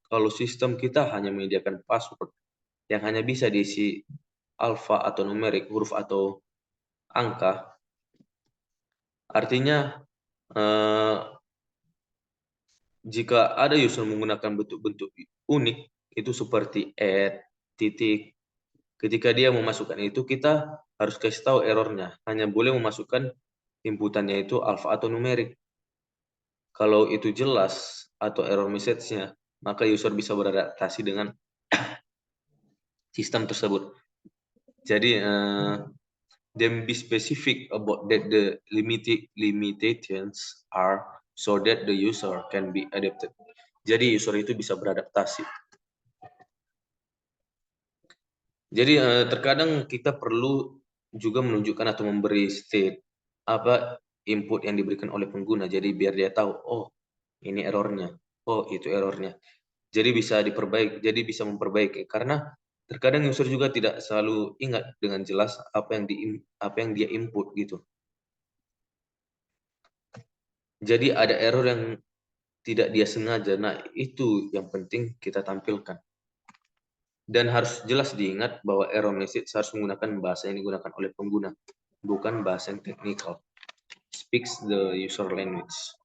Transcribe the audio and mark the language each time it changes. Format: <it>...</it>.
<id>Kalau sistem kita hanya menyediakan password yang hanya bisa diisi alfa atau numerik, huruf atau angka, artinya jika ada user menggunakan bentuk-bentuk unik, itu seperti titik, ketika dia memasukkan itu, kita harus kasih tahu errornya. Hanya boleh memasukkan inputannya itu alfa atau numerik. Kalau itu jelas atau error message-nya, maka user bisa beradaptasi dengan sistem tersebut. Jadi,</id> <en>then be specific about that the limitations are so that the user can be adapted.</en> <id>Jadi user itu bisa beradaptasi. Jadi terkadang kita perlu juga menunjukkan atau memberi state apa input yang diberikan oleh pengguna. Jadi biar dia tahu, oh ini errornya, oh itu errornya. Jadi bisa diperbaiki, jadi bisa memperbaiki. Karena terkadang user juga tidak selalu ingat dengan jelas apa yang dia input gitu. Jadi ada error yang tidak dia sengaja. Nah itu yang penting kita tampilkan. Dan harus jelas diingat bahwa error message harus menggunakan bahasa yang digunakan oleh pengguna. bukan bahasa yang teknikal.</id> <en>Speaks the user language.</en>